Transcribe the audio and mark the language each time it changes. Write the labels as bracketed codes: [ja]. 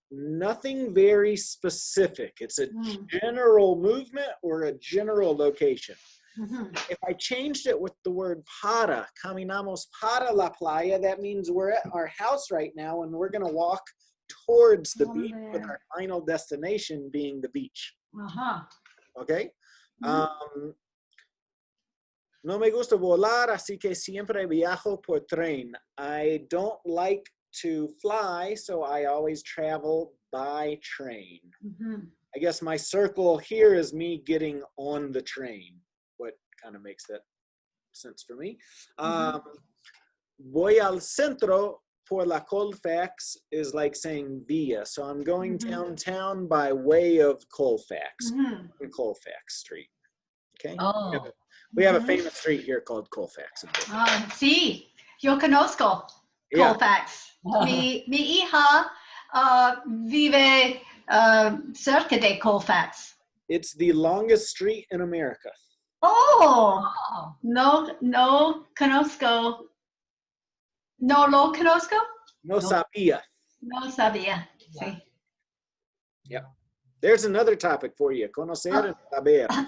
[en] Nothing very specific. It's a general movement or a general location. If I changed it with the word para, [es] caminamos para la playa, [en] that means we're at our house right now and we're going to walk towards the beach with our final destination being the beach. Okay? [es] No me gusta volar, así que siempre viajo por tren. [en] I don't like to fly, so I always travel by train. I guess my circle here is me getting on the train. What kind of makes that sense for me. [es] Voy al centro por la Colfax [en] is like saying via. So I'm going downtown by way of Colfax, Colfax Street. Okay. We have a famous street here called Colfax. [es] Sí, yo conozco Colfax. Mi hija vive cerca de Colfax. [en] It's the longest street in America. [es] Oh, no conozco. No lo conozco? No sabía. No sabía. Sí. [en] Yep. There's another topic for you. Conocer and saber.